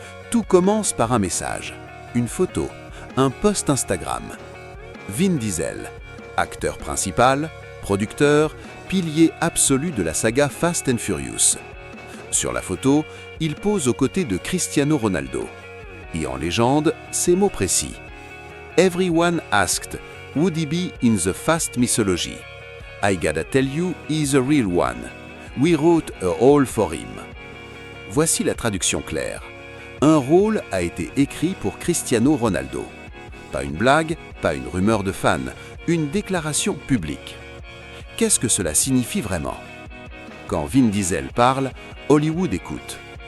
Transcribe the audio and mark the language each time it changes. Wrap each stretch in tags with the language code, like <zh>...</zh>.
<fr>Tout commence par un message, une photo, un post Instagram. Vin Diesel, acteur principal, producteur, pilier absolu de la saga Fast and Furious. Sur la photo, il pose aux côtés de Cristiano Ronaldo. Et en légende, ces mots précis.</fr> <en>Everyone asked, would he be in the Fast mythology? I gotta tell you, he's a real one. We wrote a role for him.</en> <fr>Voici la traduction claire. Un rôle a été écrit pour Cristiano Ronaldo. Pas une blague, pas une rumeur de fans, une déclaration publique. Qu'est-ce que cela signifie vraiment? Quand Vin Diesel parle, Hollywood écoute.</fr>